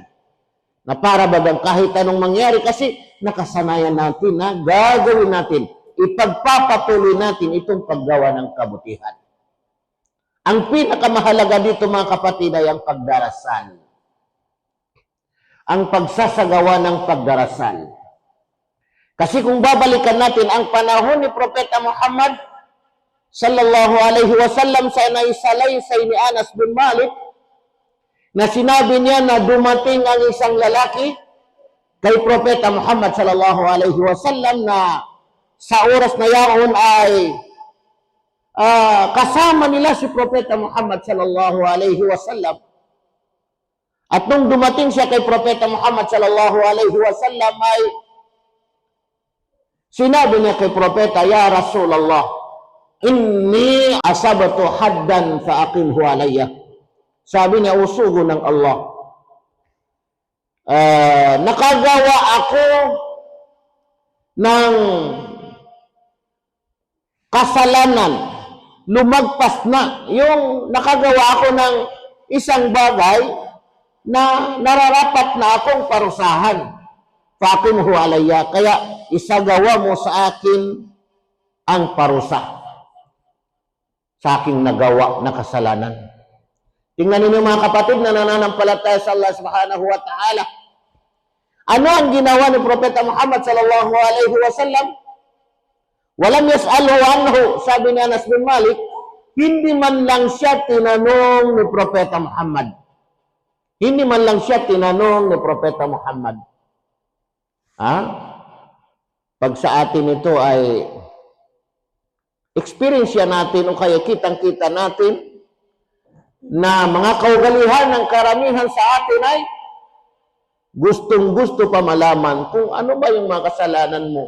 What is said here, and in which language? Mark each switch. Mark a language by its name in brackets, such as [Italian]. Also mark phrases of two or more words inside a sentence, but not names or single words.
[Filipino] Na para bagang kahit anong mangyari kasi nakasanayan natin na gagawin natin, ipagpapatuloy natin itong paggawa ng kabutihan. Ang pinakamahalaga dito mga kapatid ay ang pagdarasal. Ang pagsasagawa ng pagdarasal. Kasi kung babalikan natin ang panahon ni Propeta Muhammad [Arabic] صلى الله عليه وسلم [Filipino] sa salaysay ni Anas bin Malik, na sinabi niya na dumating ang isang lalaki kay Propeta Muhammad [Arabic] صلى الله عليه وسلم [Filipino] na sa oras na yaon ay kasama nila si Propeta Muhammad [Arabic] صلى الله عليه وسلم. [Filipino] At nung dumating siya kay Propeta Muhammad [Arabic] صلى الله عليه وسلم [Filipino] ay sinabi niya kay Propeta, [Arabic] "يا رسول الله إني أصبت حدا فأقمه علي." [Filipino] Sabi niya, usugo ng Allah. Nakagawa ako ng kasalanan. Lumagpas na. Yung nakagawa ako ng isang bagay na nararapat na akong parusahan. [Arabic] فأقمه علي. [Filipino] Kaya isagawa mo sa akin ang parusa sa aking nagawa na kasalanan. Tingnan ninyo mga kapatid na nananampalataya sa Allah [Arabic] سبحانه وتعالى. [Filipino] Ano ang ginawa ni Propeta Muhammad [Arabic] صلى الله عليه وسلم? ولم يسأله عنه, [Filipino] sabi ni [Arabic] Anas bin Malik, [Filipino] hindi man lang siya tinanong ni Propeta Muhammad. Hindi man lang siya tinanong ni Propeta Muhammad. Pag sa atin ito ay experience natin o kaya kitang-kita natin na mga kaugalihan ng karamihan sa atin ay gustong-gusto pa malaman kung ano ba yung mga kasalanan mo.